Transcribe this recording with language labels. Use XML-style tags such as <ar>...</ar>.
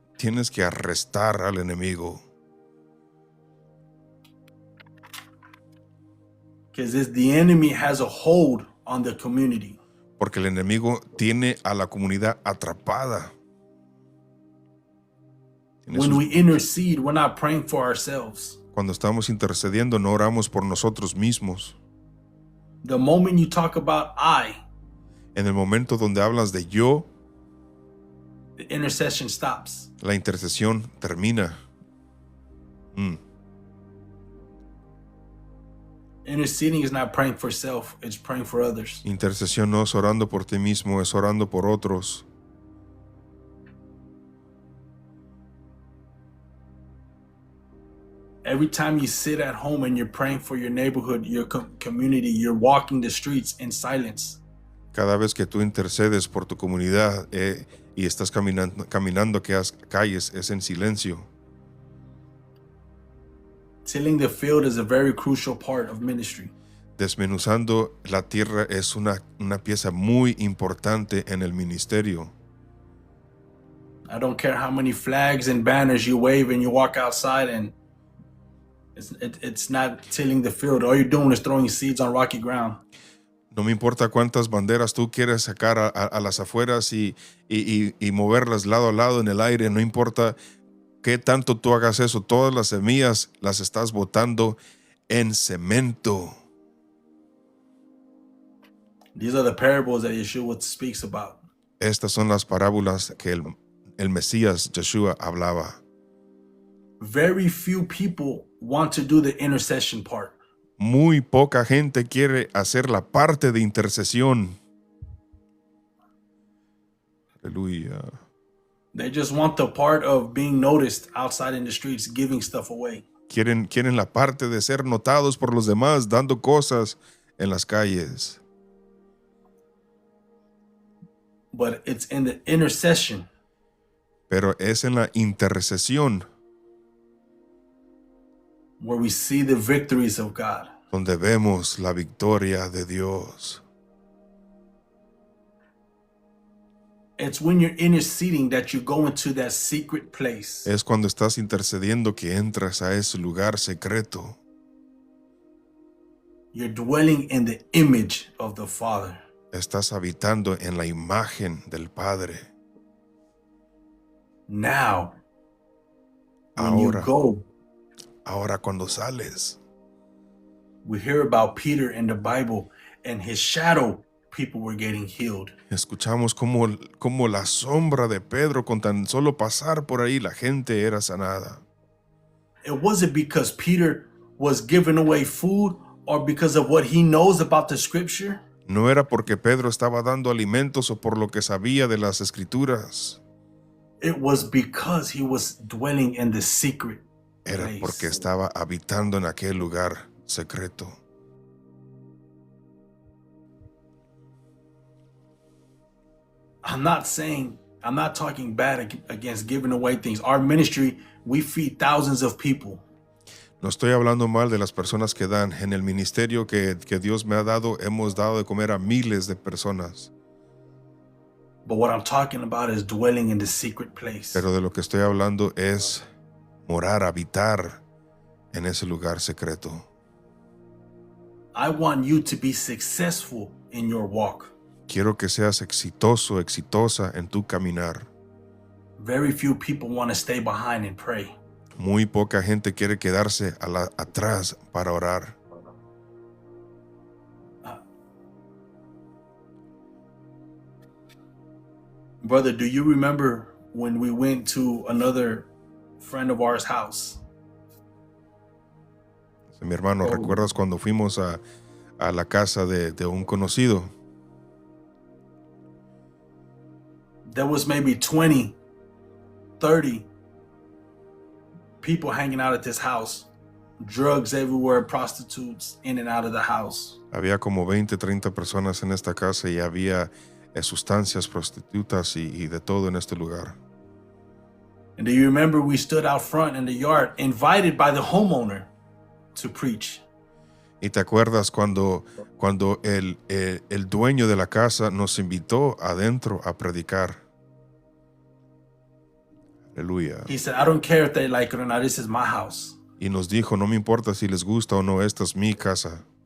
<es>Tienes que arrestar al enemigo.</es> <en>Because the enemy has a hold on the community.</en> <es>Porque el enemigo tiene a la comunidad atrapada.</es> <en>When we intercede, we're not praying for ourselves.</en> <es>Cuando estamos intercediendo, no oramos por nosotros mismos.</es> <en>The moment you talk about I,</en> <es>En el momento donde hablas de yo,</es> <en>the intercession stops.</en> <es>la intercesión termina.</es> <en>Interceding is not praying for self, it's praying for others.</en> <es>Intercesión no es orando por ti mismo, es orando por otros.</es> <en>Every time you sit at home and you're praying for your neighborhood, your community, you're walking the streets in silence.</en> <es>Cada vez que tú intercedes por tu comunidad y estás caminando calles, es en silencio.</es> <en>Tilling the field is a very crucial part of ministry.</en> <es>Desmenuzando la tierra es una pieza muy importante en el ministerio.</es> <en>I don't care how many flags and banners you wave and you walk outside and it's not tilling the field. All you're doing is throwing seeds on rocky ground.</en> <es>No me importa cuántas banderas tú quieres sacar a las afueras y moverlas lado a lado en el aire. No importa qué tanto tú hagas eso. Todas las semillas las estás botando en cemento.</es> <en>These are the parables that Yeshua speaks about.</en> <es>Estas son las parábolas que el Mesías Yeshua hablaba.</es> <en>Very few people want to do the intercession part.</en> <es>Muy poca gente quiere hacer la parte de intercesión. Aleluya.</es> <en>They just want the part of being noticed outside in the streets, giving stuff away.</en> <es>Quieren la parte de ser notados por los demás, dando cosas en las calles.</es> <en>But it's in the intercession</en> <es>Pero es en la intercesión</es> <en>where we see the victories of God.</en> <es>donde vemos la victoria de Dios.</es> <en>It's when you're interceding that you go into that secret place.</en> <es>Es cuando estás intercediendo que entras a ese lugar secreto.</es> <en>You're dwelling in the image of the Father.</en> <es>Estás habitando en la imagen del Padre.</es> <en>Now, when you</en> <es>Ahora,</es> <en>go,</en> <es>ahora cuando sales,</es> <en>we hear about Peter in the Bible and his shadow, people were getting healed.</en> <es>escuchamos cómo la sombra de Pedro, con tan solo pasar por ahí, la gente era sanada.</es> <en>It wasn't because Peter was giving away food or because of what he knows about the scripture.</en> <es>No era porque Pedro estaba dando alimentos o por lo que sabía de las escrituras.</es> <en>It was because he was dwelling in the secret</en> <es>Era</es> <en>place.</en> <es>porque estaba habitando en aquel lugar secreto.</es> <en>I'm not saying I'm not talking bad against giving away things. Our ministry, we feed thousands of people.</en> <es>No estoy hablando mal de las personas que dan. En el ministerio que Dios me ha dado, hemos dado de comer a miles de personas.</es> <en>But what I'm talking about is dwelling in the secret place.</en> <es>Pero de lo que estoy hablando es morar, habitar en ese lugar secreto.</es> <en>I want you to be successful in your walk.</en> <es>Quiero que seas exitoso, exitosa en tu caminar.</es> <en>Very few people want to stay behind and pray.</en> <es>Muy poca gente quiere quedarse atrás para orar.</es> <en>Brother, do you remember when we went to another friend of ours' house?</en> <es>Mi hermano, ¿recuerdas cuando fuimos a la casa de un conocido?</es> <en>There was maybe 20, 30 people hanging out at this house. Drugs everywhere, prostitutes in and out of the house.</en> <es>Había como 20, 30 personas en esta casa y había sustancias, prostitutas y de todo en este lugar.</es> <en>And do you remember we stood out front in the yard, invited by the homeowner to preach?</en> <es>¿Y te acuerdas cuando el dueño de la casa nos invitó adentro a predicar? Aleluya.</es> <en>He said, I don't care if they like it or not, this is my house.</en> <es>Y nos dijo, no me importa si les gusta o no, esta es mi casa.</es>